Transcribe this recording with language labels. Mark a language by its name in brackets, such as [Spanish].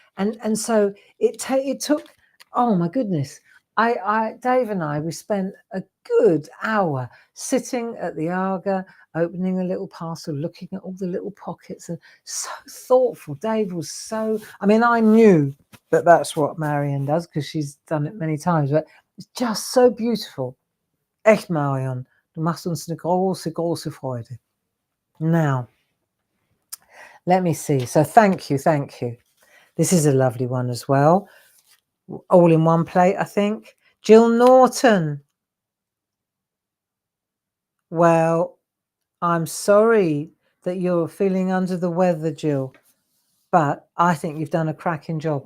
[English] And so it took, oh my goodness, Dave and I, we spent a good hour sitting at the Aga, opening a little parcel, looking at all the little pockets, and so thoughtful. Dave was so, I mean, I knew that that's what Marion does because she's done it many times, but it's just so beautiful. [German] Echt, Marion, du machst uns eine große, große Freude. [English] Now, let me see. So thank you. This is a lovely one as well. All in one plate, I think. Jill Norton. Well, I'm sorry that you're feeling under the weather, Jill, but I think you've done a cracking job.